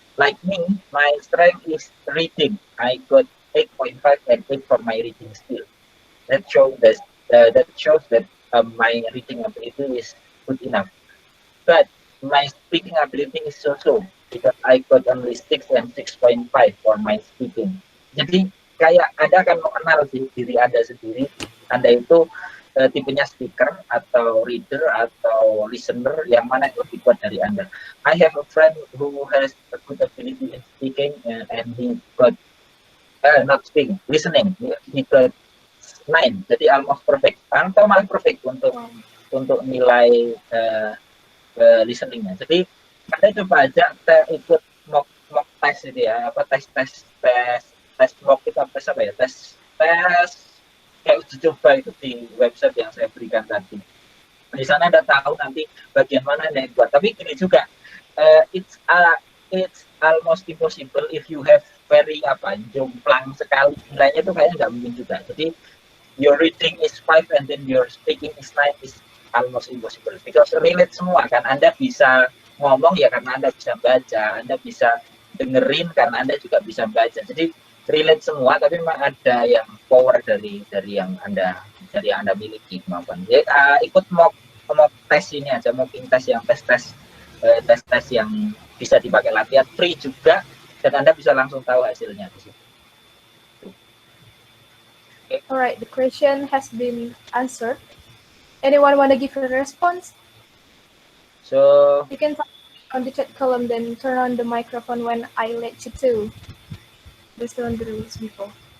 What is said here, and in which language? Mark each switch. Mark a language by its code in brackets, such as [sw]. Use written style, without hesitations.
[en] Like me, my strength is reading. I got 8.5 and 8 for my reading skill. That shows that my reading ability is good enough. But my speaking ability is so because I got only 6 and 6.5 for my speaking. [id] Jadi kayak Anda akan mengenal diri Anda sendiri. Anda itu tipenya speaker atau reader atau listener, yang mana yang lebih kuat dari Anda. [en] I have a friend who has a good ability in speaking and he got not speaking, listening. He got 9, [id] jadi [en] almost perfect. [id] Atau malah perfect untuk nilai listeningnya. Jadi Anda coba aja ikut mock test itu ya, apa tes mock itu apa ya, tes kayak uji coba itu di website yang saya berikan tadi. Di sana Anda tahu nanti bagian mana yang buat. Tapi ini juga [en] it's almost impossible if you have very [id] jomplang sekali nilainya, itu kayaknya nggak mungkin juga. [en] Jadi your reading is 5 and then your speaking is 9 is almost impossible because relate [id] semua kan. Anda bisa ngomong ya karena Anda bisa baca, Anda bisa dengerin karena Anda juga bisa baca. Jadi relate semua, tapi memang ada yang power dari yang Anda miliki kemampuan. Jadi ikut mock test ini aja, mocking test yang tes yang bisa dipakai latihan, free juga, dan Anda bisa langsung tahu hasilnya di situ. [en] Okay. Alright, the question has been answered. Anyone want to give a response? So You can type on the chat column, then turn on the microphone when I let you to. Based on the rules before.